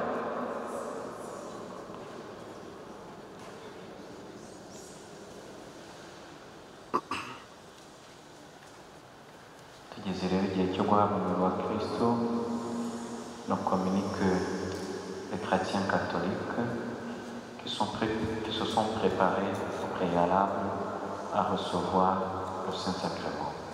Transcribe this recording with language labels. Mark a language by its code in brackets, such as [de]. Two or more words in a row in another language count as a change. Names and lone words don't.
[rw] Tugeze rero igihe cyo guhabwa umubiri wa Kristo, [fr] no communique les chrétiens catholiques qui se sont préparés au préalable à recevoir le Saint-Sacrement.